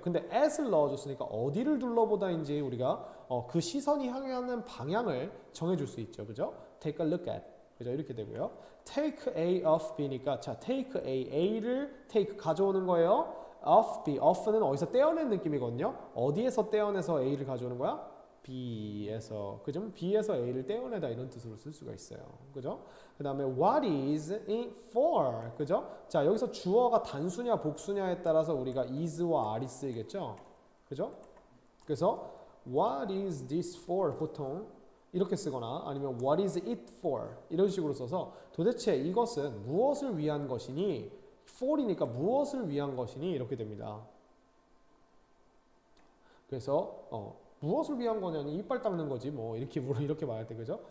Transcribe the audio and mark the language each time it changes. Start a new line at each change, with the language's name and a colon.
Korean: 근데 at을 넣어줬으니까 어디를 둘러보다인지 우리가 그 시선이 향하는 방향을 정해줄 수 있죠, 그죠?
English: Take a look at,
Korean: 그죠? 이렇게 되고요. Take A of B니까 자, take A를 take 가져오는 거예요. of B, of는 어디서 떼어낸 느낌이거든요. 어디에서 떼어내서 A를 가져오는 거야? B에서, 그죠? B에서 A를 떼어내다 이런 뜻으로 쓸 수가 있어요. 그죠? 그 다음에
English: what is it for?
Korean: 그죠? 자, 여기서 주어가 단수냐 복수냐에 따라서 우리가 is와 are이 쓰이겠죠? 그죠? 그래서
English: what is this for?
Korean: 보통 이렇게 쓰거나 아니면
English: what is it for?
Korean: 이런 식으로 써서 도대체 이것은 무엇을 위한 것이니? for이니까 무엇을 위한 것이니? 이렇게 됩니다. 그래서 무엇을 위한 거냐니 이빨 닦는 거지 뭐 이렇게 말할 때, 그죠?